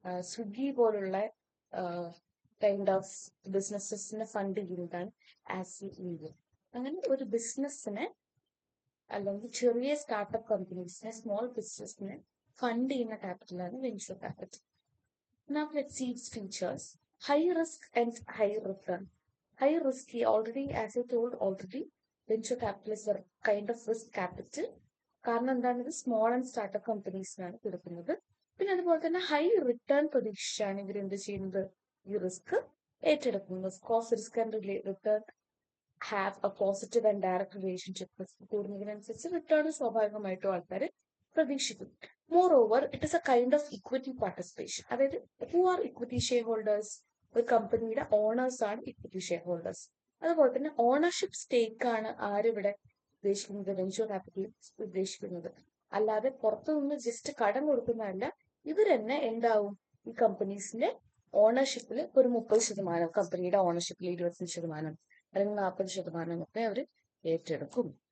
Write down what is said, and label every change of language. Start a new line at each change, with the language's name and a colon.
Malayalam: സ്വിഗ്ഗി പോലുള്ള kind of ബിസിനസ്സിനെ fund ചെയ്യുന്നതാണ് ആസി ഇന്ത്യ. അങ്ങനെ ഒരു ബിസിനസ്സിനെ അല്ലെങ്കിൽ ചെറിയ സ്റ്റാർട്ടപ്പ് കമ്പനീസിനെ, സ്മോൾ ബിസിനസ്സിനെ ഫണ്ട് ചെയ്യുന്ന ക്യാപിറ്റലാണ് venture capital.
English: Now let's see its features. High risk and high return. High risk, as I told already, venture capital is a kind of risk capital.
Malayalam: കാരണം എന്താണ്? ഇത് സ്മോൾ ആൻഡ് സ്റ്റാർട്ടപ്പ് കമ്പനീസിനാണ് കൊടുക്കുന്നത്. പിന്നെ അതുപോലെ തന്നെ high return പ്രതീക്ഷിച്ചാണ് ഇവർ എന്ത് ചെയ്യുന്നത്? ഈ റിസ്ക് ഏറ്റെടുക്കുന്നത്.
English: Cost risk and return have a positive and direct relationship.
Malayalam: Risk കൂടുന്നതിനനുസരിച്ച് റിട്ടേൺ സ്വാഭാവികമായിട്ടും ആൾക്കാർ പ്രതീക്ഷിക്കും.
English: Moreover, it is a kind of equity participation. അതായത് who are equity shareholders?
Malayalam: ഒരു കമ്പനിയുടെ ഓണേഴ്സ് ആണ് ഇക്വിറ്റി ഷെയർ ഹോൾഡേഴ്സ്. അതുപോലെ തന്നെ ഓണർഷിപ്പ് സ്റ്റേക്ക് ആണ് ആരിവിടെ ഉദ്ദേശിക്കുന്നത്? വെഞ്ചർ ക്യാപിറ്റൽ ഉദ്ദേശിക്കുന്നത്. അല്ലാതെ പുറത്തു നിന്ന് ജസ്റ്റ് കടം കൊടുക്കുന്നതല്ല. ഇവർ തന്നെ എന്താവും? ഈ കമ്പനീസിന്റെ ഓണർഷിപ്പിൽ ഒരു 30%, കമ്പനിയുടെ ഓണർഷിപ്പിൽ 25% അല്ലെങ്കിൽ 40% ഒക്കെ അവർ ഏറ്റെടുക്കും.